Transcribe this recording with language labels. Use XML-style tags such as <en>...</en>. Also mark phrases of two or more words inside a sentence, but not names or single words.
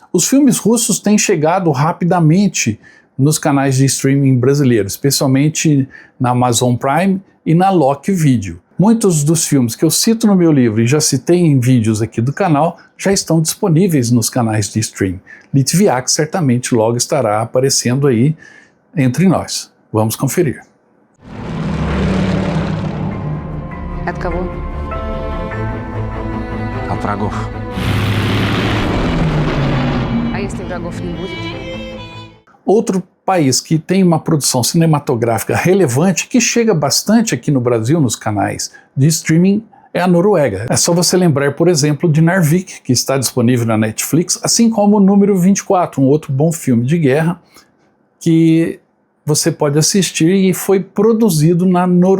<pt>Os filmes russos têm chegado rapidamente nos canais de streaming brasileiros, especialmente na Amazon Prime e na Loki Video. Muitos dos filmes que eu cito no meu livro e já citei em vídeos aqui do canal já estão disponíveis nos canais de streaming. Litviak certamente logo estará aparecendo aí entre nós. Vamos conferir.</pt> <ru>От кого? От врагов. А если врагов не будет?</ru> <pt>Outro país que tem uma produção cinematográfica relevante, que chega bastante aqui no Brasil nos canais de streaming, é a Noruega. É só você lembrar, por exemplo, de Narvik, que está disponível na Netflix, assim como o Número 24, um outro bom filme de guerra que você pode assistir e foi produzido na Noruega.</pt>